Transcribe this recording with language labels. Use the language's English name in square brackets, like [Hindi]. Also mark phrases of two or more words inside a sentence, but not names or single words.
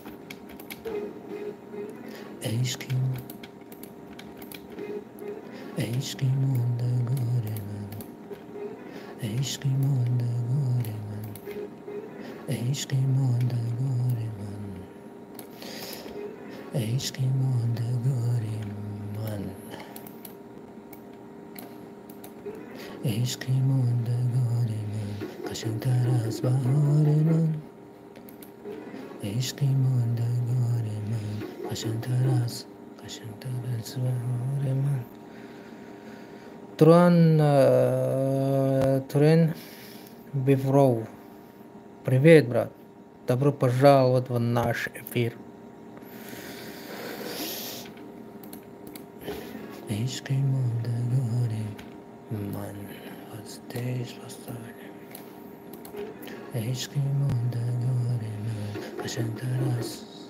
[Persian] عشق ماندگار من، عشق ماندگار من، عشق ماندگار من، عشق ماندگار من، عشق ماندگار من قشنگتر از بهار من. عشق ماندگار من قشنگتر از بهار من. [Russian] Турен Бевров. Привет, брат. Добро пожаловать в наш эфир. [Persian] عشق ماندگار من از دش بستانیم. عشق ماندگار من قشنگتر از